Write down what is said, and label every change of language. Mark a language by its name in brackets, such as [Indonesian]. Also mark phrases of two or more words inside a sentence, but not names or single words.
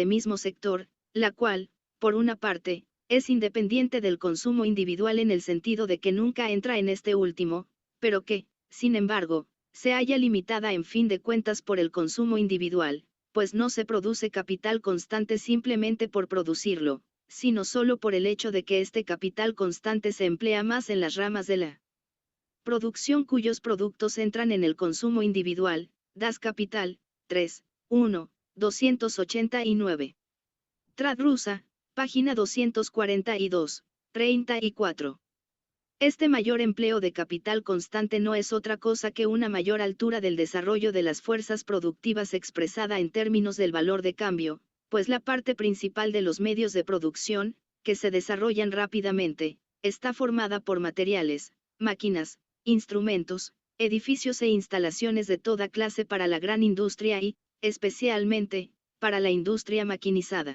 [Spanish] mismo sector, la cual, por una parte, es independiente del consumo individual en el sentido de que nunca entra en este último, pero que, sin embargo, se halla limitada en fin de cuentas por el consumo individual, pues no se produce capital constante simplemente por producirlo, sino solo por el hecho de que este capital constante se emplea más en las ramas de la producción cuyos productos entran en el consumo individual. Das Kapital, 3, 1, 289. Tradrusa, página 242, 34. Este mayor empleo de capital constante no es otra cosa que una mayor altura del desarrollo de las fuerzas productivas expresada en términos del valor de cambio, pues la parte principal de los medios de producción, que se desarrollan rápidamente, está formada por materiales, máquinas, instrumentos, edificios e instalaciones de toda clase para la gran industria y, especialmente, para la industria maquinizada.